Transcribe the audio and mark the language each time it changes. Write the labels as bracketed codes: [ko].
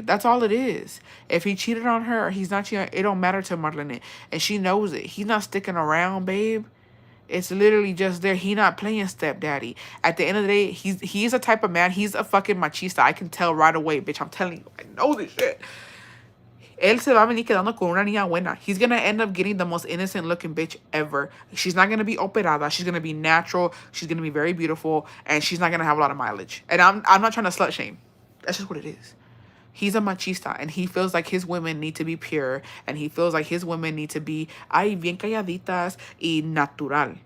[en] That's all it is. If he cheated on her or he's not cheating, it don't matter to Marlene. And she knows it. He's not sticking around, babe. It's literally just there. He not playing stepdaddy. At the end of the day, he's a type of man. He's a fucking machista. I can tell right away, bitch. I'm telling you. I know this shit. [es] Él se va a venir quedando con una niña buena. [en] He's going to end up getting the most innocent looking bitch ever. She's not going to be operada. She's going to be natural. She's going to be very beautiful. And she's not going to have a lot of mileage. And I'm not trying to slut shame. That's just what it is. He's a machista. And he feels like his women need to be pure. And he feels like his women need to be, [es] ay, bien calladitas y natural.